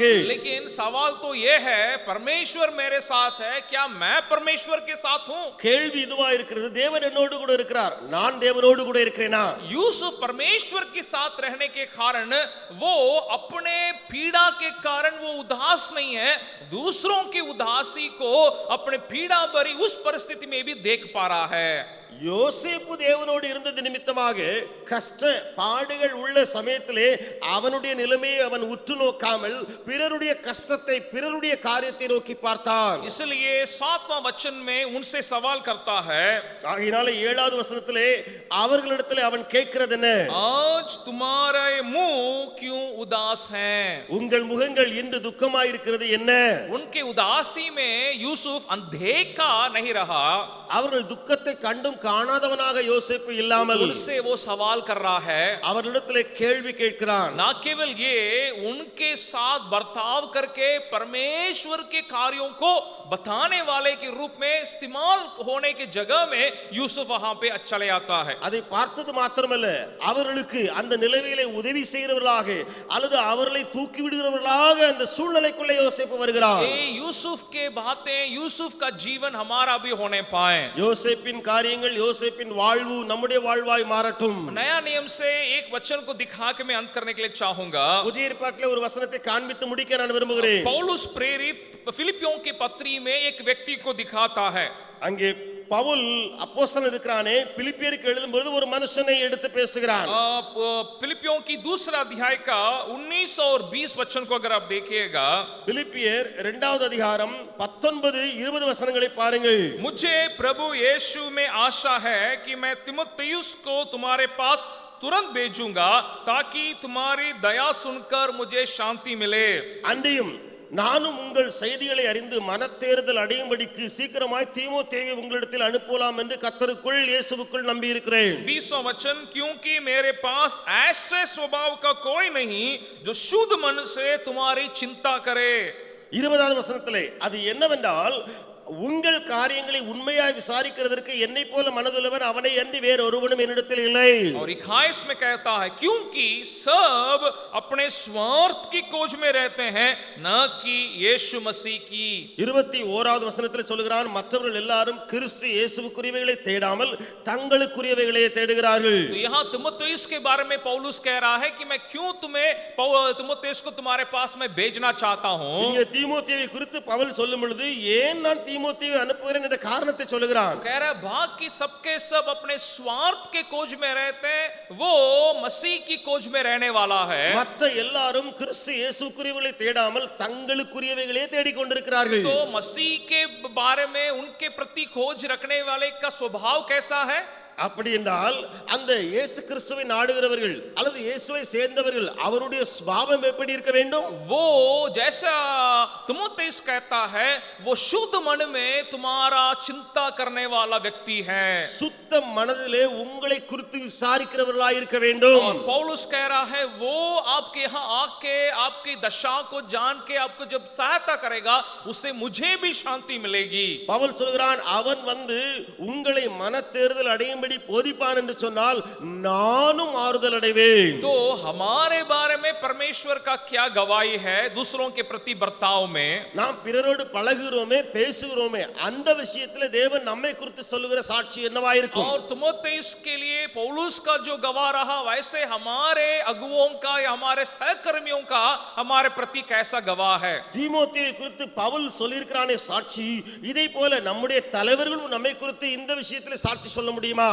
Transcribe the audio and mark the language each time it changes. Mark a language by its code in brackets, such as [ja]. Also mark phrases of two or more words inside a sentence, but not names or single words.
[hi] लेकिन सवाल तो ये है, परमेश्वर मेरे साथ है, क्या मैं परमेश्वर के साथ हूं? [ta] கேள்வி இதுவா இருக்கிறது, தேவன் என்னோடு கூட இருக்கிறார், நான் தேவனோடு கூட இருக்கிறேனா? [hi] यूसुफ परमेश्वर के साथ रहने के कारण वो अपने पीड़ा के कारण वो उदास नहीं है, दूसरों की उदासी को अपने पीड़ा भरी उस परिस्थिति में भी देख पा रहा है। [ta] யோசேப்பு தேவனோடு இருந்தது நிமித்தமாக கஷ்ட பாடுகள் உள்ள சமயத்திலே அவனுடைய நிலைமையை அவன் உற்று நோக்காமல் பிறருடைய கஷ்டத்தை பிறருடைய காரியத்தை நோக்கி பார்த்தான். [hi] इसलिए 7वां वचन में उनसे सवाल करता है। [ta] ஆகையினால 7வது வசனத்திலே அவர்களிடத்திலே அவன் கேட்கிறது என்ன? [hi] आज तुम्हारे मुंह क्यों उदास हैं? [ta] உங்கள் முகங்கள் இன்று துக்கமாய் இருக்கிறது என்ன? [hi] उनके उदासी में यूसुफ अनदेखा नहीं रहा। [ta] அவர்கள் துக்கத்தை கண்டும் காணாதவனாக யோசேப்பு இல்லாமல் [hi] उनसे वो सवाल कर रहा है। [ta] அவர்களிடத்திலே கேள்வி கேட்கிறான். [hi] ना केवल ये, उनके साथ बर्ताव करके परमेश्वर के कार्यों को बताने वाले के रूप में इस्तेमाल होने की जगह में यूसुफ वहां पे चले आता है। [ta] அதை பார்த்தது மாத்திரமல்ல, அவர்களுக்கு அந்த நிலைமையிலே உதவி செய்கிறவர்களாக அல்லது அவர்களை தூக்கி விடுகிறவர்களாக அந்த சூழ்நிலைக்குள்ளே யோசேப்பு வருகிறார். [hi] ये यूसुफ के बातें, यूसुफ का जीवन हमारा भी होने पाए। [ta] யோசேப்பின் காரியங்கள் யோசேப்பின் வாழ்வு நம்முடைய வாழ்வாய் மாறட்டும். [hi] नया नियम से एक वचन को दिखा के मैं अंत करने के लिए चाहूंगा। [ta] புதிய ஏற்பாட்டிலே ஒரு வசனத்தை காண்பித்து முடிக்க நான் விரும்புகிறேன். [hi] पौलुस प्रेरित फिलिपियों की पत्री में एक व्यक्ति को दिखाता है। [ta] அங்கே பவுல் அப்போஸ்தலன் இருக்கிறானே, பிலிப்பியருக்கு எழுதும்போது ஒரு மனுஷனை எடுத்து பேசுகிறான். [hi] फिलिपियों की दूसरा अध्याय का 19 और 20 वचन को अगर आप देखिएगा, [ta] பிலிப்பியர் 2வது அதிகாரம் 19-20 வசனங்களை பாருங்கள். [hi] मुझे प्रभु यीशु में आशा है कि मैं तीमुथियुस को तुम्हारे पास तुरंत भेजूंगा ताकि तुम्हारी दया सुनकर मुझे शांति मिले। [ta] அன்றியும் நானும் உங்கள் செய்திகளை அறிந்து மனத்தேறுதல் அடையும்படிக்கு சீக்கிரமாய் தீமோத்தேயுவை உங்களிடத்தில் அனுப்பலாம் என்று கர்த்தருக்குள் இயேசுவுக்குள் நம்பி இருக்கிறேன். [hi] 20वां वचन, क्योंकि मेरे पास ऐसे स्वभाव का कोई नहीं जो शुद्ध मन से तुम्हारी चिंता करे। [ta] 20வது வசனத்திலே அது என்னவென்றால், உங்கள் காரியங்களை உண்மையாய் விசாரிக்கிறதற்கு என்னை போல மனதுள்ளவன் அவனை அன்றி வேறு ஒருவனும் என்னிடத்தில் இல்லை. [hi] और 21 में कहता है, क्योंकि सब अपने स्वार्थ की खोज में रहते हैं, न कि यीशु मसीह की। [ta] 21வது வசனத்திலே சொல்கிறான், மற்றவர்கள் எல்லாரும் கிறிஸ்து இயேசுவுக்குரியவைகளை தேடாமல் தங்களுக்குரியவைகளை தேடுகிறார்கள். [hi] तो यहाँ तीमुथियुस के बारे में पौलुस कह रहा है कि मैं क्यों तीमुथियुस को तुम्हारे पास में भेजना चाहता हूं। [ta] இங்கே தீமோத்தேயுவை குறித்து பவுல் சொல்லும் பொழுது, ஏன் நான் தீமோத்தேயுவை அனுப்புகிறேன் என்ற காரணத்தை சொல்லுகிறான். [hi] कह रहा है भाग की सबके सब अपने स्वार्थ के खोज में रहते हैं, वो मसीह की खोज में रहने वाला है. [ta] மற்ற எல்லாரும் கிறிஸ்து இயேசுக்குரியவைகளை தேடாமல் தங்களுக்குரியவைகளே தேடிக் கொண்டிருக்கிறார்கள். [hi] तो मसीह के बारे में उनके प्रति खोज रखने वाले का स्वभाव कैसा है? [ta] அப்படி என்றால் அந்த இயேசு கிறிஸ்துவை நாடுகிறவர்கள் அல்லது இயேசுவை சேர்ந்தவர்கள் அவருடைய சுபாவம் எப்படி இருக்க வேண்டும்? [hi] वो जैसा तीमुथियुस कहता है, वो शुद्ध मन में तुम्हारा चिंता करने वाला व्यक्ति है. [ta] சுத்த மனதிலே உங்களை குறித்து விசாரிக்கிறவர்களாய் இருக்க வேண்டும். [hi] और पौलुस कह रहा है, वो आपके यहाँ आके आपकी दशा को जान के आपको जब सहायता करेगा, उससे मुझे भी शांति मिलेगी. [ta] பவுல் சொல்கிறான், அவன் வந்து உங்களை மனத்தேறுதல் அடையும் போதிப்பான் என்று சொன்னால் நானும் ஆறுதல் அடைவேன். [hi] तो हमारे बारे में परमेश्वर का क्या गवाही है दूसरों के प्रति बर्ताव में? [ta] நாம் பிறரோடு பழகுகிறோமே பேசுகிறோமே அந்த விஷயத்துல தேவன் நம்மை குறித்து சொல்லுகிற சாட்சி என்னவா இருக்கும்? [hi] और तीमुथियुस के लिए पौलुस का जो गवाह रहा, वैसे हमारे अगुवों का या हमारे सहकर्मियों का हमारे प्रति कैसा गवाह है? [ta] தீமோத்தேயுவை குறித்து பவுல் சொல்லியிருக்கிறானே சாட்சி, இதை போல நம்முடைய தலைவர்களும் நம்மை குறித்து இந்த விஷயத்துல சாட்சி சொல்ல முடியுமா?